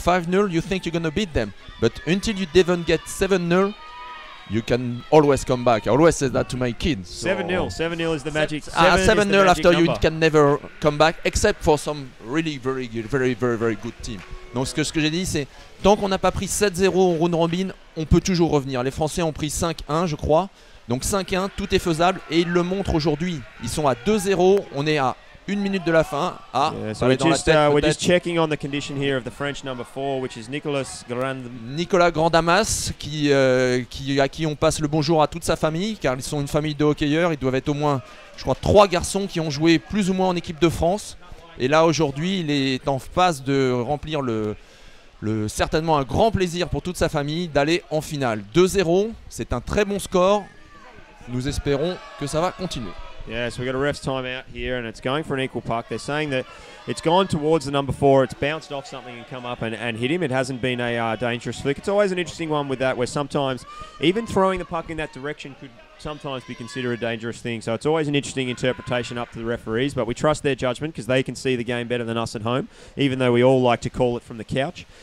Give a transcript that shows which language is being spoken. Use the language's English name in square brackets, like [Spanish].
[English] 5-0, you think you're going to beat them. But until you even get 7-0, you can always come back. I always say that to my kids. 7-0. 7-0 is the magic. 7-0 after number. You can never come back, except for some really very good team. [French] Donc ce que j'ai dit, c'est tant qu'on n'a pas pris 7-0 au round robin, on peut toujours revenir. Les Français ont pris 5-1, je crois. Donc 5-1, tout est faisable et ils le montrent aujourd'hui. Ils sont à 2-0, on est à 1 minute de la fin. [English] So we're just checking on the condition here of the French number 4, which is Nicolas [French] Grandamas, à qui on passe le bonjour à toute sa famille, car ils sont une famille de hockeyeurs. Ils doivent être au moins, je crois, 3 garçons qui ont joué plus ou moins en équipe de France. Et là aujourd'hui, il est en phase de remplir certainement un grand plaisir pour toute sa famille d'aller en finale. 2-0, c'est un très bon score. Nous espérons que ça va continuer. [English] Yeah, so we've got a ref's timeout here, and it's going for an equal puck. They're saying that it's gone towards the number 4. It's bounced off something and come up and hit him. It hasn't been a dangerous flick. It's always an interesting one with that, where sometimes even throwing the puck in that direction could sometimes be considered a dangerous thing. So it's always an interesting interpretation up to the referees, but we trust their judgment because they can see the game better than us at home, even though we all like to call it from the couch.